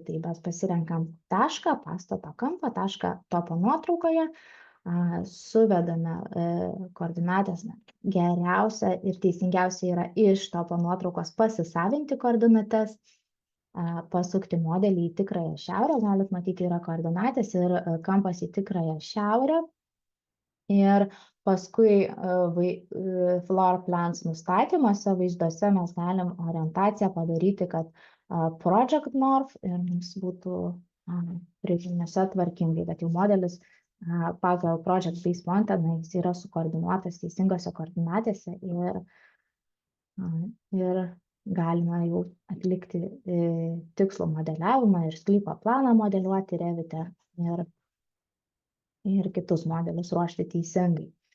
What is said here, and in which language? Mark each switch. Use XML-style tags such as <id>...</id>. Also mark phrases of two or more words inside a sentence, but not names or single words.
<lt>Tai mes pasirenkam tašką, pastato kampą, tašką topo nuotraukoje, suvedame koordinatės. Geriausia ir teisingiausia yra iš topo nuotraukos pasisavinti koordinates, pasukti modelį į tikrąją šiaurę, galit matyti, yra koordinatės ir kampas į tikrąją šiaurę. Ir paskui</lt> <en>floor plans</en> <lt>nustatymuose, vaizduose mes galim orientaciją padaryti, kad</lt> <en>project north</en> <lt>ir mums būtų brėžiniuose tvarkingai, bet jau modelis pagal Project Base Pointer, jis yra sukoordinuotas teisingose koordinatėse ir galima jau atlikti tikslų modeliavimą ir sklypo planą modeliuoti Revite ir kitus modelius ruošti teisingai.</lt>